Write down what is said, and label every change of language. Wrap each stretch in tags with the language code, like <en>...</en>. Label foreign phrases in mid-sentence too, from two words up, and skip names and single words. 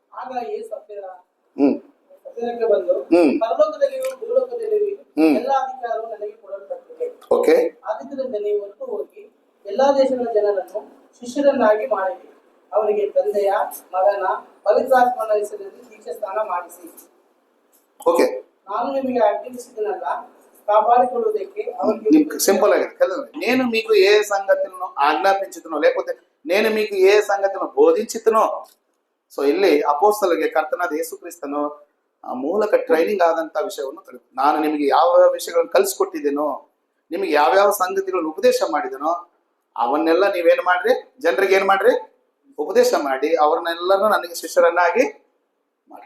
<kn>ಓಕೆ. ಆದ್ದರಿಂದ ನೀವು ಹೊರಟು ಹೋಗಿ ಎಲ್ಲಾ ದೇಶಗಳ ಜನರನ್ನು ಶಿಷ್ಯರನ್ನಾಗಿ ಮಾಡಿರಿ. ಅವರಿಗೆ ತಂದೆಯ, ಮಗನ, ಪವಿತ್ರಾತ್ಮನ ಹೆಸರಿನಲ್ಲಿ ದೀಕ್ಷಾ ಸ್ನಾನ ಮಾಡಿಸಿ. ಓಕೆ. ನಾನು ನಿಮಗೆ ಆಜ್ಞಾಪಿಸಿದನಲ್ಲ ಕಾಪಾಡಿಕೊಳ್ಳುವುದಕ್ಕೆ ಅವರಿಗೆ సింపుల్ ఆಗಿದೆ.</kn> <te>నేను మీకు ఏ సంగతులను ఆజ్ఞాపించుతునో లేకపోతే నేను మీకు ఏ సంగతులను బోధించుతునో.</te> <kn>ಸೊ ಇಲ್ಲಿ ಅಪೋಸ್ತಲರಿಗೆ ಕರ್ತನಾದ ಯೇಸು ಕ್ರಿಸ್ತನು ಮೂಲಕ ಟ್ರೈನಿಂಗ್ ಆದಂತ ವಿಷಯವನ್ನು ತಿಳಿದು, ನಾನು ನಿಮಗೆ ಯಾವ ವಿಷಯಗಳನ್ನು ಕಲಿಸ್ಕೊಟ್ಟಿದ್ದೇನೋ, ನಿಮಗೆ ಯಾವ್ಯಾವ ಸಂಗತಿಗಳನ್ನು ಉಪದೇಶ ಮಾಡಿದನೋ ಅವನ್ನೆಲ್ಲ ನೀವೇನ್ ಮಾಡ್ರಿ, ಜನರಿಗೆ ಏನ್ ಮಾಡ್ರಿ, ಉಪದೇಶ ಮಾಡಿ ಅವ್ರನ್ನೆಲ್ಲರೂ ನನಗೆ ಶಿಷ್ಯರನ್ನಾಗಿ ಮಾಡಿ.</kn>